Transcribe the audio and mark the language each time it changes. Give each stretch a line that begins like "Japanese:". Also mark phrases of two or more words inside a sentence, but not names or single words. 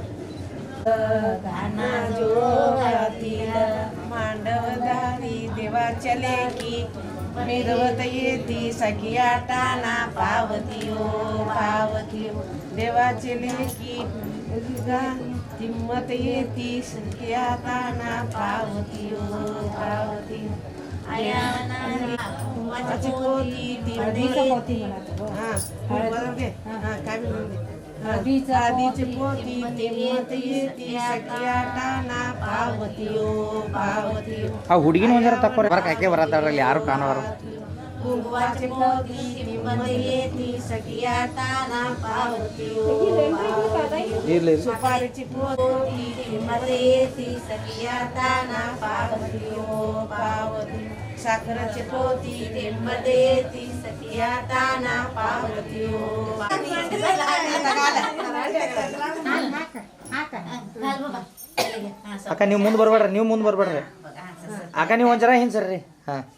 Marathi: मांडवधारी देवाच्या लेकी मिरवत येती सखिया टाना पावतीयो पावतीयो देवाचे लेकी किंमत येती सखिया टाना पावतीयो पावतीयो आधीची पोती किंमत येती सखिया टाना पावतीयो पावतीयो
Kannada: ಆ ಹುಡುಗಿನ ಒಂದರ ತಕ್ಕೋರಿ ಬರಕ್ ಯಾಕೆ ಬರತ್ತಾರಲ್ಲಿ ಯಾರು ಕಾಣವರು
Marathi: कुंकवाचे पोती किंमत येती सखिया टाना पावतीयो
Kannada: ಇರ್ಲಿ
Marathi: सुपारीची पोती किंमत येती सखिया टाना पावतीयो पावतीयो साखरेची पोती किंमत येती सखिया टाना पावतीयो
Kannada: ಅಕ್ಕ ನೀವು ಮುಂದೆ ಬರ್ಬೇಡ್ರಿ ಅಕ್ಕ ನೀವು ಒಂದ್ ಜರ ಹಿಂಗ್ ಸರ್ರಿ ಹಾ